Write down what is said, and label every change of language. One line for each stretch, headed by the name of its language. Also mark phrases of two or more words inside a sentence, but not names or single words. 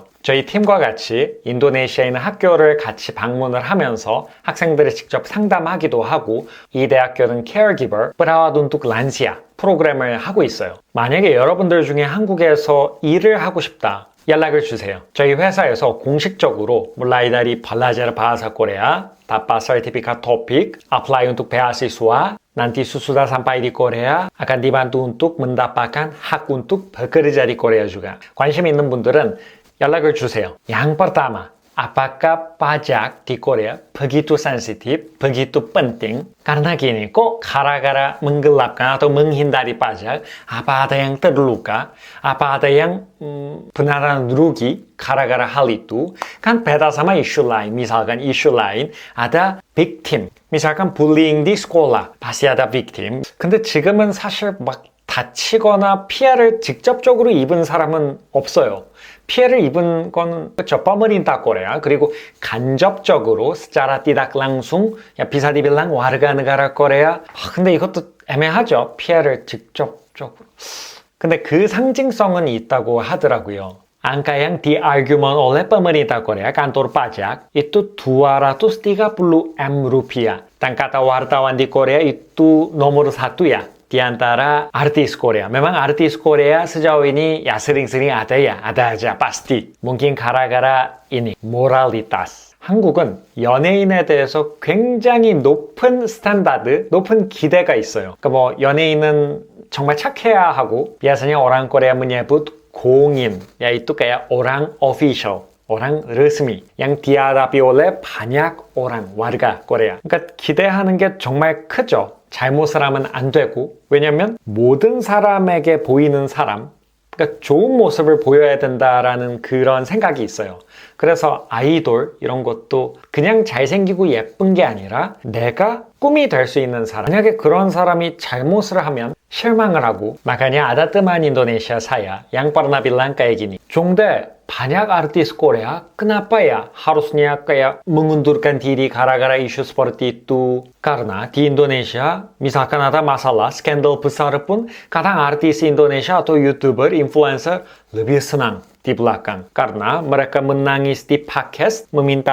Korean: 저희 팀과 같이 인도네시아에 있는 학교를 같이 방문을 하면서 학생들을 직접 상담하기도 하고, 이 대학교는 Caregiver,
Indonesian: Perawat untuk Lansia
Korean: 프로그램을 하고 있어요. 만약에 여러분들 중에 한국에서 일을 하고 싶다, 연락을 주세요. 저희 회사에서 공식적으로
Indonesian: mulai dari belajar bahasa Korea, dapat sertifikat topik, apply untuk beasiswa, nanti sesudah sampai di Korea akan dibantu untuk mendapatkan hak untuk bekerja di Korea juga.
Korean: 관심 있는 분들은 연락을 주세요.
Indonesian: Yang pertama, apakah pajak di Korea begitu sensitif, begitu penting? Karena gini, kok gara-gara menggelapkan atau menghindari pajak, apa ada yang terluka, apa ada yang benaran rugi gara-gara hal itu? Kan beda sama isu lain. Misalkan isu lain ada victim. misalkan bullying di sekolah pasti ada victim.
Korean: 근데 지금은 사실 막 다치거나 피해를 직접적으로 입은 사람은 없어요. 피해를 입은 건 그렇죠.
Indonesian: pemerintah Korea.
Korean: 그리고 간접적으로
Indonesian: secara tidak langsung
Korean: ya bisa dibilang warga negara Korea. 근데 이것도 애매하죠. 피해를 직접적으로. 근데 그 상징성은 있다고 하더라고요.
Indonesian: Angka yang diargumen oleh pemerintah Korea, kantor pajak, itu 230 M rupiah. Dan kata wartawan di Korea itu nomor satu ya. di antara artis Korea. Memang artis Korea sejauh ini ya sering-sering ada aja pasti. Mungkin gara-gara ini moralitas.
Korean: 한국은 연예인에 대해서 굉장히 높은 스탠다드, 높은 기대가 있어요. 그러니까 뭐 연예인은 정말 착해야 하고
Indonesian: biasanya orang Korea menyebut 공인, yaitu kayak orang official, orang resmi yang dihadapi oleh banyak orang, warga Korea.
Korean: 그러니까 기대하는 게 정말 크죠. 잘못을 하면 안 되고 왜냐면 모든 사람에게 보이는 사람 그러니까 좋은 모습을 보여야 된다라는 그런 생각이 있어요. 그래서 아이돌 이런 것도 그냥 잘생기고 예쁜 게 아니라 내가 꿈이 될 수 있는 사람 만약에 그런 사람이 잘못을 하면 실망을 하고
Indonesian: makanya ada teman Indonesia saya yang pernah bilang kayak gini Jongdae banyak artis Korea kenapa ya harusnya kayak mengundurkan diri gara-gara isu seperti itu karena di Indonesia misalkan ada masalah skandal besar pun kadang artis Indonesia atau YouTuber, influencer lebih senang di belakang karena mereka menangis di podcast meminta